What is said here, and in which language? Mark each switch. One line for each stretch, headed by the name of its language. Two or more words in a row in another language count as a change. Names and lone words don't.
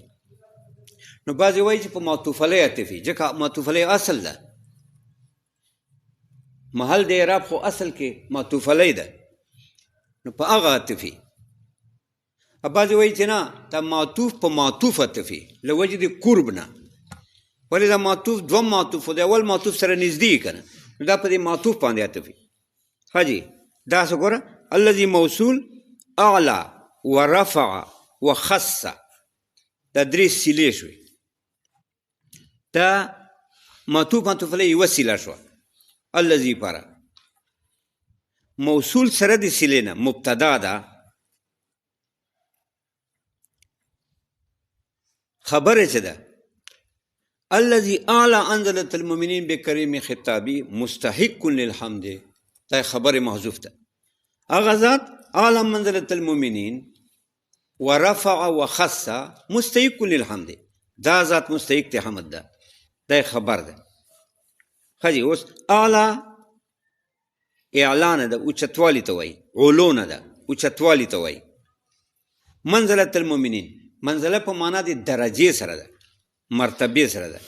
Pashto: نو بعضې وایي چې په معطوف علیه عطفي، ځکه معطوف علیه اصل ده، محل د اعراب خو اصل کې معطوف علیه ده، نو په هغه عطفي. بعضې وایي چې نه، دا معطوف په معطوف عطفي له وجې د قرب نه. ولې دا معطوف دوه معطوف د اول معطوف سره نږدې که نه، نو دا په دې معطوف باندې عطفي. حاجی دا څه ګوره،
Arabic: الذي موصول اعلى ورفع وخص،
Pashto: دا درې صلې شوې. دا معطوف علیه یوه صله شوه الذي پاره. موصول سره د صلې نه مبتدا ده، خبره څه ده؟
Arabic: الذي اعلى انزلة المؤمنين بکریم خطابی مستحق للحمد،
Pashto: دا خبر محذوف ده. هغه ذات
Arabic: اعلى منزلة المؤمنين ورفع وخص مستحق للحمد،
Pashto: دا ذات مستحق ته حمد ده، دا خبر ده. خجی اوس اعلی اعلان ده، اوچتوالی ته وایي، علو نه ده، اوچتوالی ته وایي.
Arabic: منزلة المؤمنین،
Pashto: منزله په معنا د درجې سره ده، مرتبه سره ده.